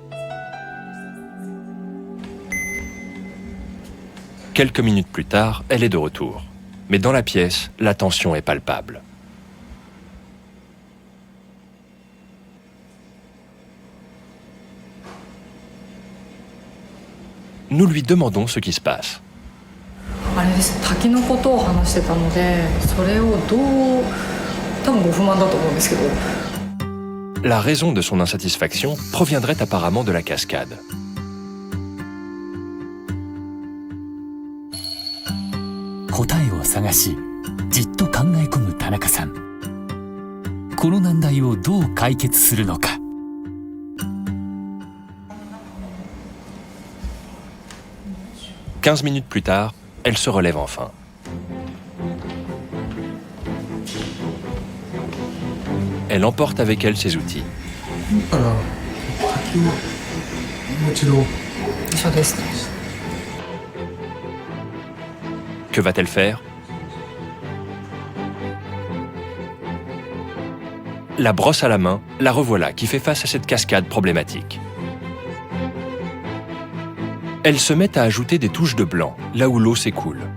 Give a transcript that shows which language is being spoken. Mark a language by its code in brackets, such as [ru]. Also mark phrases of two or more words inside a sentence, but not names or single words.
[fr] Quelques minutes plus tard, elle est de retour. Mais dans la pièce, la tension est palpable. « Nous lui demandons ce qui se passe. » [ja] あれです、滝のことを話してたので、それをどう、多分ご不満だと思うんですけど。 [fr] La raison de son insatisfaction proviendrait apparemment de la cascade. [ja] « 答えを探し、じっと考え込む田中さん。この難題をどう解決するのか。 [fr] 15 minutes plus tard, elle se relève enfin. Elle emporte avec elle ses outils. [ja] そうですね。 [fr] Que va-t-elle faire? La brosse à la main, la revoilà qui fait face à cette cascade problématique. Elle se met à ajouter des touches de blanc, là où l'eau s'écoule.